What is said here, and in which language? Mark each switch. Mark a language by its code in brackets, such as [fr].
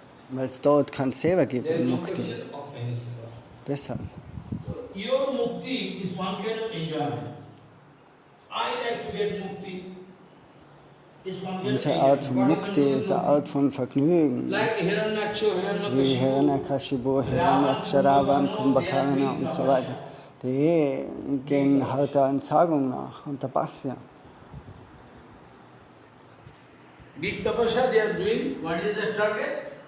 [de] Weil es dort kein Seva gibt in Mukti. Deshalb. [en] Your Mukti is one kind of enjoyment. I like to get Mukti. [de] Unsere Art von Mukti ist eine Art von Vergnügen. So wie Hiranyakashipu, Hiranyaksharavan, Kumbhakarna und so weiter. Die gehen halt der Entsagung nach und der Pasya. [en] Big tapasya they are doing, what is the target?